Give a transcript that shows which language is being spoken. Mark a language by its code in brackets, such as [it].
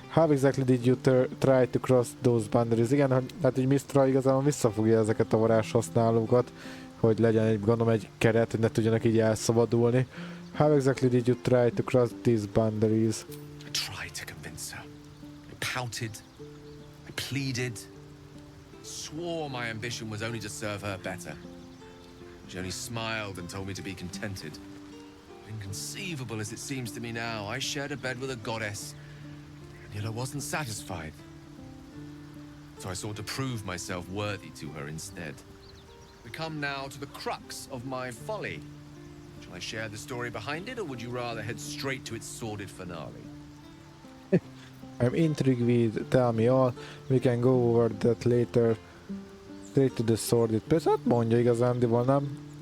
[en] How exactly did you try to cross those boundaries? [hu] Igen, hát hogy Mistra igazából visszafogja ezeket a varázshasználókat, hogy legyen egy, gondolom, egy keret, hogy ne tudjanak így elszabadulni. [en] How exactly did you try to cross these boundaries? I tried to convince her. I pouted. I pleaded. Swore my ambition was only to serve her better. She only smiled and told me to be contented. Inconceivable as it seems to me now, I shared a bed with a goddess, and yet I wasn't satisfied. So I sought to prove myself worthy to her instead. We come now to the crux of my folly. Shall I share the story behind it, or would you rather head straight to its sordid finale? I'm intrigued with tell me all. We can go over that later. Straight to the sordid. [hu] Persze hát mondja igazándiból, nem?